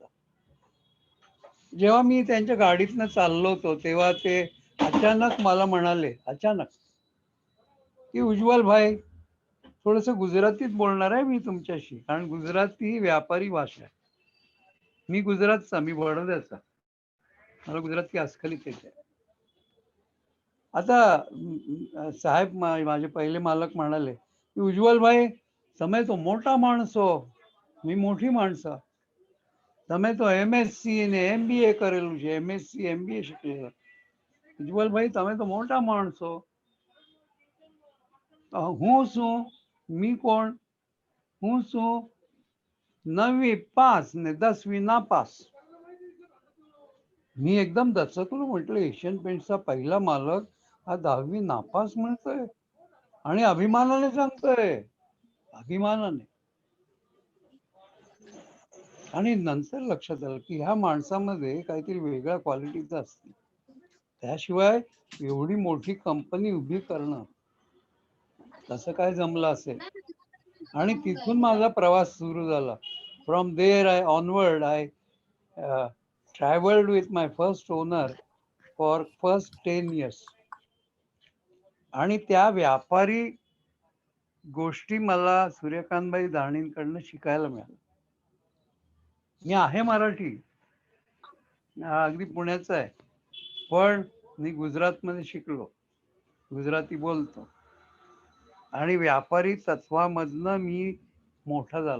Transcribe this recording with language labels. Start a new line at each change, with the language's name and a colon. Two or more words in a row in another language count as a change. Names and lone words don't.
Marathi: जेव्हा मी त्यांच्या गाडीतनं चाललो होतो तेव्हा ते अचानक मला म्हणाले, अचानक, की उज्ज्वल भाई, थोडस गुजरातीत बोलणार आहे मी तुमच्याशी, कारण गुजराती ही व्यापारी भाषा आहे. मी गुजरातचा, मी बडोद्याचा, मला गुजराती अस्खलित येते. आता साहेब माझे पहिले मालक म्हणाले की उज्ज्वल भाई,
Gujarati: તમે તો મોટા માણસો,
Marathi: मी मोठी माणसं,
Gujarati: તમે તો MSc ને MBA કરેલું છે, MSc MBA શીખેલા, ઉજ્જવલ ભાઈ તમે તો મોટા માણસો. હું શું,
Marathi: मी कोण,
Gujarati: હું શું 9મી પાસ ને 10મી નાપાસ.
Marathi: मी एकदम दचकलो, म्हटलं एशियन पेंटचा पहिला मालक हा 10वी नापास म्हणतोय आणि अभिमानाने सांगतोय, अभिमानाने. आणि नंतर लक्षात आलं की ह्या माणसामध्ये काहीतरी वेगळ्या क्वालिटीचं असतं, त्याशिवाय एवढी मोठी कंपनी उभी करणं कसं काय जमलं असेल. आणि तिथून माझा प्रवास सुरू झाला.
English: From there I traveled with my first owner for first 10 years.
Marathi: आणि त्या व्यापारी गोष्टी मला सूर्यकांतभाई दाणींकडनं शिकायला मिळाल्या. मी आहे मराठी, अगदी पुण्याचा आहे, पण मी गुजरातमध्ये शिकलो, गुजराती बोलतो आणि व्यापारी तत्वामधनं मी मोठा झालो.